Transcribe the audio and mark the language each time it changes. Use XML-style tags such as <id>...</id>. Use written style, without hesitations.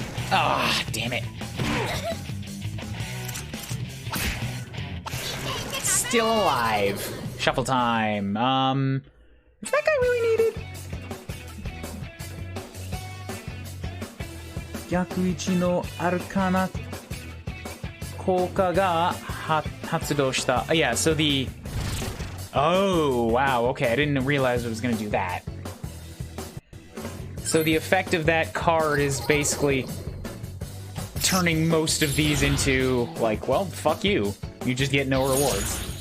<en>Ah, damn it. Still alive. Shuffle time. Is that guy really needed?</en> <ja>逆位置のアルカナ効果が発動した。</ja> <en>Yeah, so the... Oh, wow, okay, I didn't realize it was going to do that. So the effect of that card is basically turning most of these into, like, well, fuck you. You just get no rewards.</en>